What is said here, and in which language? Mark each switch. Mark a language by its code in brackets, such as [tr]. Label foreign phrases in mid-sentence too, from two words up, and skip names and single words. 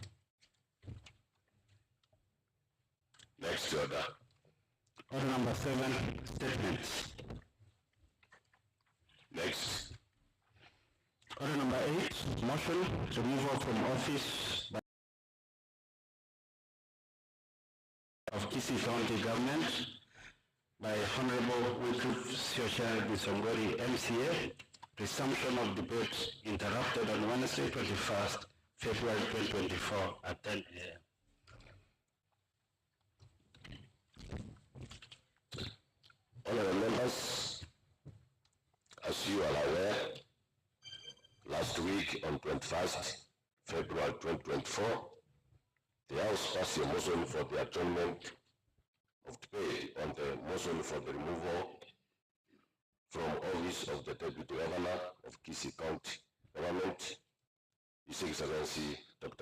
[en] Next order. Order number 7, statements. Next. Order number 8, motion removal from office of KISII County Government by Honorable Wycliffe Social Bisongori MCA. Resumption of debate interrupted on Wednesday, 21st February 2024 at 10 a.m. Honorable members, as you are aware, last week on 21st February 2024, the House passed a motion for the adjournment of debate on the motion for the removal from office of the Deputy Governor of KISII County Government, His Excellency Dr.